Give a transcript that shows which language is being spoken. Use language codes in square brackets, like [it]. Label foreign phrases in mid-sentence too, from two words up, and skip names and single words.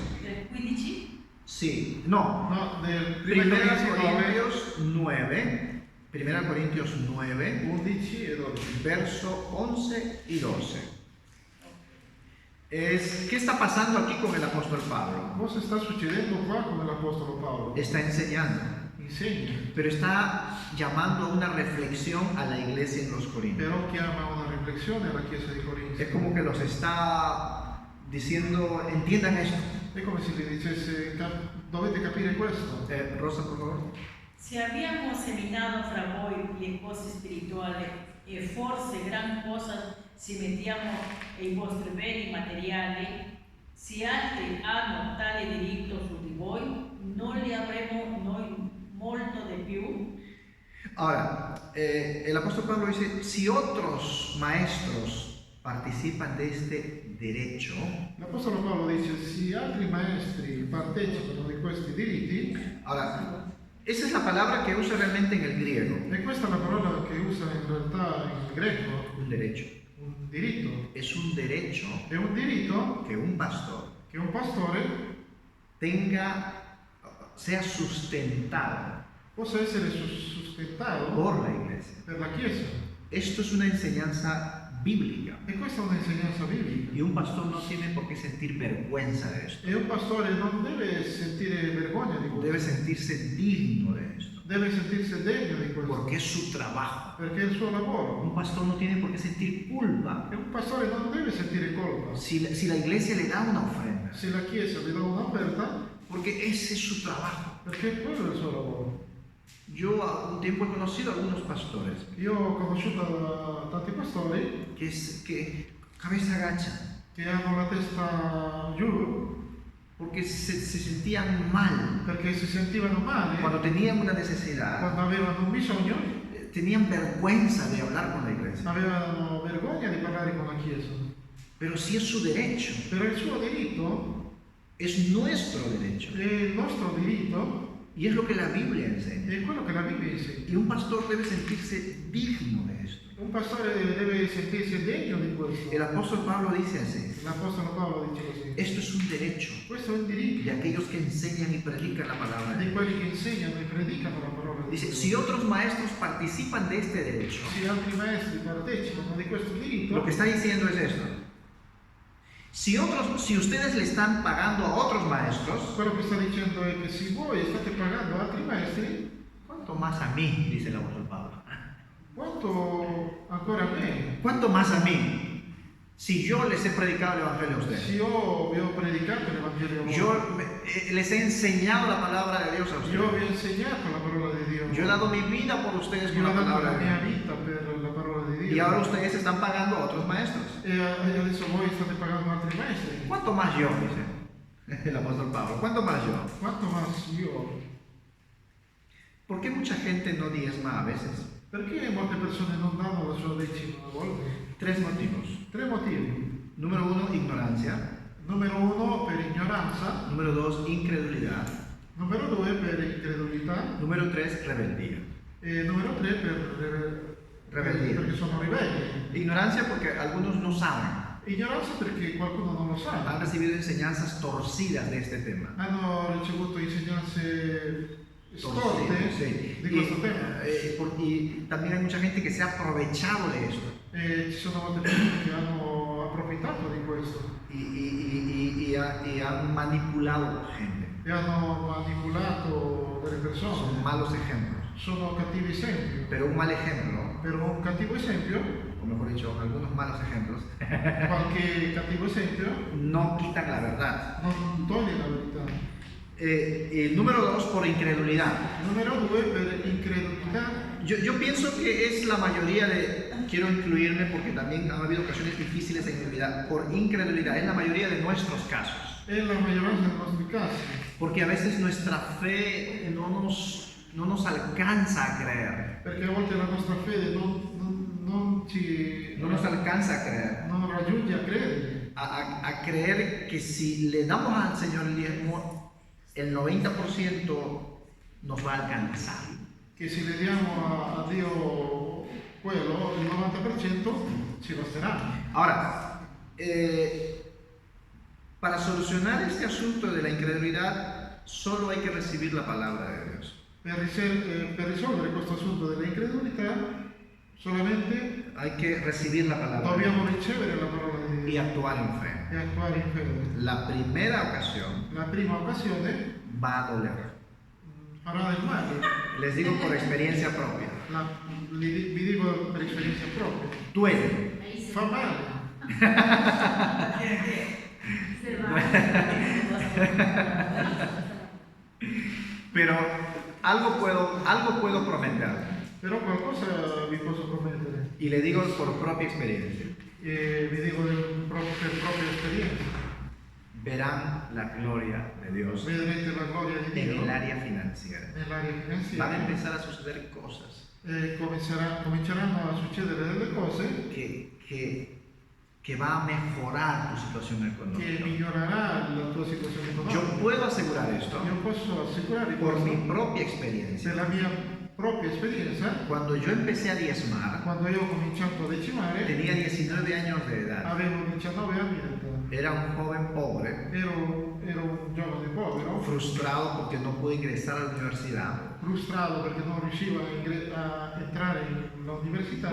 [es] Del 15. Sí, no. No, del Primera 1 Corintios 9. Primera Corintios 9, [it] 11 e 12. [es] verso 11 y 12. ¿Qué está pasando aquí con el apóstol Pablo? [it] Cosa sta succedendo qua con l'Apostolo Paolo? [es] Está enseñando, [it] Insegna, [es] pero está llamando a una reflexión a la iglesia en los Corintios. [it] però chiama a una riflessione alla Chiesa di Corinto. [es] Es como que los está diciendo, entiendan esto. [it] È come se gli dicesse, dovete capire questo. [es] Rosa, por favor. [it] Se abbiamo seminato fra voi le cose spirituali e forse gran cosa si mettiamo ai vostri beni materiali, se altri hanno tale diritto su di voi, non li avremo noi molto di più? [es] Ahora, el apóstol Pablo dice, si otros maestros participan de este derecho, [it] L'Apostolo Paolo dice, se altri maestri partecipano di questi diritti, [es] ahora, esa es la palabra que usa realmente en el griego, [it] e questa è la parola che usa in realtà in greco, [es] un derecho. [it] un diritto. [es] Es un derecho [it] È un diritto [es] que un pastor [it] che un pastore [es] sea sustentado [it] possa essere sustentato [es] por la iglesia. [it] per la Chiesa. [es] Esto es una enseñanza bíblica [it] E questa è un'insegnanza biblica. [es] y un pastor no tiene por qué sentir vergüenza de esto. [it] E un pastore non deve sentire vergogna di questo, [es] Debe sentirse digno de esto, [it] deve sentirsi degno di questo, [es] porque es su trabajo. [it] perché è il suo lavoro. [es] Un pastor no tiene por qué sentir culpa [it] E un pastore non deve sentire colpa. [es] si la iglesia le da una ofrenda, [it] Se la Chiesa gli dà un'offerta, [es] porque ese es su trabajo. [it] perché quello è il suo lavoro. [es] Yo a un tiempo he conocido a algunos pastores [it] Io ho conosciuto tanti pastori [es] que cabeza agacha, [it] che hanno la testa giù [es] porque se sentían mal [it] perché si sentivano male [es] cuando tenían una necesidad, [it] quando avevano un bisogno, [es] tenían vergüenza de hablar con la iglesia. [it] avevano vergogna di parlare con la Chiesa. [es] Pero si es su derecho, [it] Però il suo diritto [es] es nuestro derecho. [it] è il nostro diritto, [es] Y es lo que la Biblia enseña. [it] è quello che la Bibbia insegna. [es] Y un pastor debe sentirse digno de esto. [it] Un pastore deve sentirsi degno di questo. [es] El apóstol Pablo dice así, [it] L'Apostolo Paolo dice così. [es] esto es un derecho [it] Questo è un diritto [es] de aquellos que enseñan y predican la palabra de [it] di [es] Dios. [it] quelli che insegnano e predicano la parola di [es] Dice, [it] Dio. [es] si otros maestros participan de este derecho, [it] Se altri maestri partecipano di questo diritto, [es] lo que está diciendo es esto. Si ustedes le están pagando a otros maestros, [it] quello che sta dicendo è che se voi state pagando altri maestri, [es] ¿cuánto más a mí? Dice el apóstol Pablo. [it] quanto ancora a me? [es] ¿Cuánto más a mí? Si yo les he predicado el Evangelio a [it] Se [es] ustedes, [it] io vi ho predicato l'Evangelio a voi, [es] yo les he enseñado la palabra de Dios a [it] io [es] ustedes, [it] vi ho insegnato la parola di Dio, [es] yo he dado mi vida por ustedes [it] io [es] con [it] ho [es] la [it] dato [es] palabra [it] la [es] de [it] mia [es] Dios, [it] vita per la parola di Dio. [es] y ahora ustedes están pagando a otros maestros. [it] E adesso voi state pagando altri maestri. [es] ¿Cuánto más yo? Dice el apóstol Pablo. ¿Cuánto más yo? [it] Quanto más io? [es] ¿Por qué mucha gente no diezma a veces? [it] Perché molte persone non danno la sua decima a volte? [es] 3 motivos. [it] 3 motivi. [es] Número 1, ignorancia. [it] Numero 1 per ignoranza, [es] Número 2, incredulidad. [it] numero 2 per incredulità [es] Número 3, rebeldía. [it] e numero 3 per [es] Rebeldía. [it] perché sono ribelli. [es] Ignorancia porque algunos no saben. [it] Ignoranza perché qualcuno non lo sa. [es] Han recibido enseñanzas torcidas de este tema. [it] Hanno ricevuto insegnanze storte [es] Torcidas, sí. [it] di questo tema. [es] Y también hay mucha gente que se ha aprovechado de esto. [it] E ci sono molte persone che hanno approfittato di questo [es] Y han manipulado gente. [it] e hanno manipolato delle persone. [es] Son malos ejemplos. [it] Sono cattivi esempi. [es] Pero un mal ejemplo, [it] Per un cattivo esempio, [es] o mejor dicho, algunos malos ejemplos, [it] qualche cattivo esempio [es] no quitan la verdad. [it] non toglie la verità. [es] Número 2, por incredulidad. [it] Numero 2 per incredulità. [es] Yo pienso que es la mayoría quiero incluirme porque también ha habido ocasiones difíciles en mi vida, por incredulidad, es la mayoría de nuestros casos. [it] È la maggioranza dei nostri casi, [es] Porque a veces nuestra fe no nos alcanza a creer. [it] perché a volte la nostra fede non [es] No nos alcanza a creer. [it] non raggiunge a credere. [es] A creer que si le damos al Señor el diezmo, el 90% nos va a alcanzar. [it] Che se le diamo a Dio quello, il 90% ci basteranno. [es] Ahora, para solucionar este asunto de la incredulidad, solo hay que recibir la palabra de Dios. [it] Per risolvere questo assunto della incredulità, solamente [es] Hay que recibir la palabra de [it] dobbiamo [es] Dios [it] ricevere la parola di [es] y [it] Dio [es] actuar en fe. [it] e actuare in fede. [es] La primera ocasión [it] La prima occasione [es] va a doler. [it] farà del male. [es] Les digo por experiencia propia. [it] Vi dico per esperienza propria. [es] Duele. [it] Fa male. [es] Pero algo puedo prometer. [it] Però qualcosa vi posso promettere. [es] Y le digo por propia experiencia. [it] E vi dico per propria esperienza. [es] Verán la gloria de Dios [it] Vedrete la gloria di [es] en [it] Dio [es] el área financiera. [it] nell'area [es] Van a [it] finanziaria. [es] empezar a suceder cosas [it] Cominceranno a succedere delle cose [es] que va a mejorar tu situación [it] che [es] económica. [it] migliorerà la tua situazione [es] Yo [it] economica. [es] puedo asegurar esto [it] Io posso assicurare [es] por mi [it] questo [es] propia experiencia. [it] per la mia propria esperienza. [es] Cuando yo empecé a diezmar, [it] Quando io ho cominciato a decimare, [es] tenía 19 años de edad. [it] avevo 19 anni d'età. [es] Era un joven pobre, [it] Ero un giovane povero, [es] frustrado porque no pude ingresar a la universidad, [it] frustrato perché non riuscivo a entrare all'università,